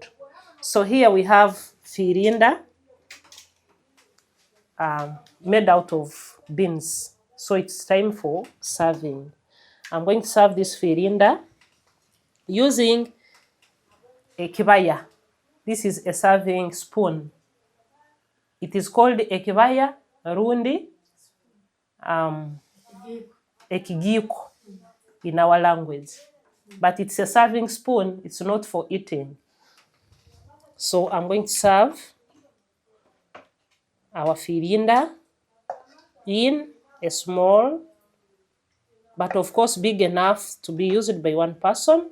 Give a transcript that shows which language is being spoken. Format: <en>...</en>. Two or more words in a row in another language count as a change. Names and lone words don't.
<en>So here we have Firiinda, made out of beans. So it's time for serving. I'm going to serve this Firiinda using a kibaya. This is a serving spoon. It is called a kibaya, rundi, ekigiko in our language. But it's a serving spoon, it's not for eating. So I'm going to serve our Firiinda in a small, but of course big enough to be used by one person.</en>